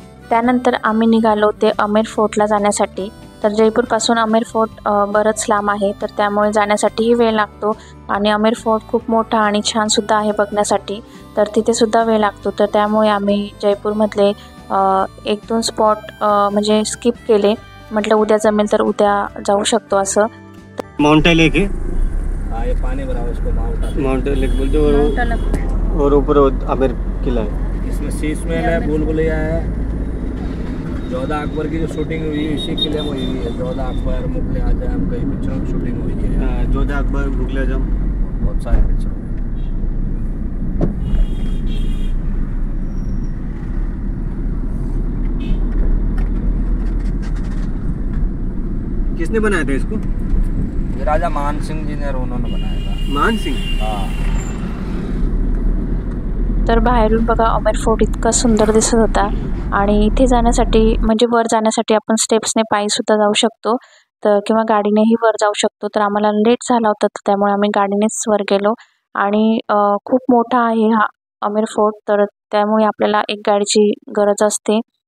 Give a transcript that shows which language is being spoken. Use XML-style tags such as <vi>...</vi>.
<mr>त्यानंतर आम्ही निघालो ते अमेर फोर्टला जाण्यासाठी. तर जयपूरपासून अमेर फोर्ट बरंच लांब आहे, तर त्यामुळे जाण्यासाठीही वेळ लागतो. आणि अमेर फोर्ट खूप मोठा आणि छानसुद्धा आहे बघण्यासाठी, तर तिथेसुद्धा वेळ लागतो. तर त्यामुळे आम्ही जयपूरमधले 1-2 स्पॉट म्हणजे स्किप केले. म्हटलं उद्या जमेल तर उद्या जाऊ शकतो असं.</mr> <hi>माउंटेन लेक है, हाँ ये पानी भरा हुआ इसको माउंटेन लेक बोलते हैं, और ऊपर आमेर किला है. इसमें शीशमहल है, भूल-भुलैया है. जोधा अकबर की जो शूटिंग हुई इसी किले में हुई है. जोधा अकबर, मुगले आजम, कई पिक्चरों की शूटिंग हुई है. जोधा अकबर, मुगले आजम, बहुत सारे पिक्चर. किसने बनाया था इसको? ये राजा मान सिंह जी ने उन्होंने बनाया था. मान सिंह. हाँ.</hi> <mr>तर बाहेरून बघा अमेर फोर्ट इतका सुंदर दिसत होता. आणि इथे जाण्यासाठी म्हणजे वर जाण्यासाठी आपण स्टेप्सने पायीसुद्धा जाऊ शकतो, तर किंवा गाडीनेही वर जाऊ शकतो. तर आम्हाला लेट झाला होता, तर त्यामुळे आम्ही गाडीनेच वर गेलो. आणि खूप मोठा आहे हा अमेर फोर्ट, तर त्यामुळे आपल्याला एक गाडीची गरज असते.</mr>